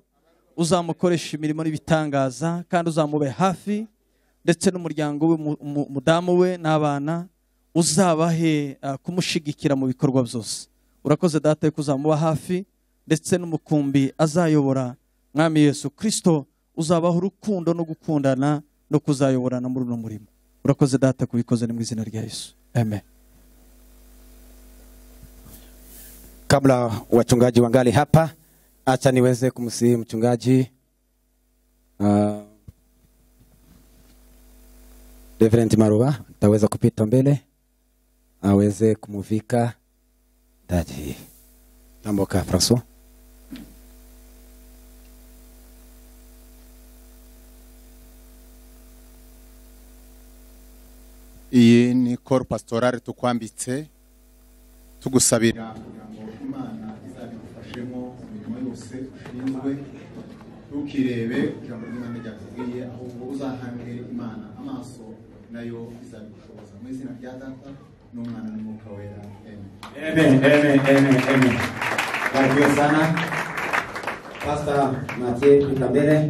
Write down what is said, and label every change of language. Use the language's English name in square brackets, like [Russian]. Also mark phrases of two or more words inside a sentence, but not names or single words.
[Rundi] Uzamukoresha imirimo n'ibitangaza, kandi uzamube hafi, ndetse n'umuryango we, umudamu we n'abana, uzabahe kumushigikira mu bikorwa byose. Urakoze data yuko uzamuba hafi, ndetse n'umukumbi azayobora. Mwami Yesu Kristo, uzabaho urukundo no gukundana no kuzayoborana muri uno murimo. Urakoze data kubikoze ni mu izina rya Yesu. Amen. [Swahili] Kabla wachungaji wangali hapa, acha niweze kumsihi mchungaji Reverend Maruba ataweza kupita mbele aweze kumuvika taji. Tamboka François. [Rundi] Iyi ni [French] cor pastorale [Rundi] tukwambitse tugusabira kugira ngo Imana izabigufashemo imirimo yose ushinzwe. Ntukirebe ijambo ry'Imana ryakubwiye, ahubwo uzahange Imana amaso, nayo izabigushoboza. Mu izina rya Data n'Umwana n'Umwuka Wera. [Swahili] Amen. Amen. Amen. Amen. Barikiwe sana. Pastor Mathieu pita mbele.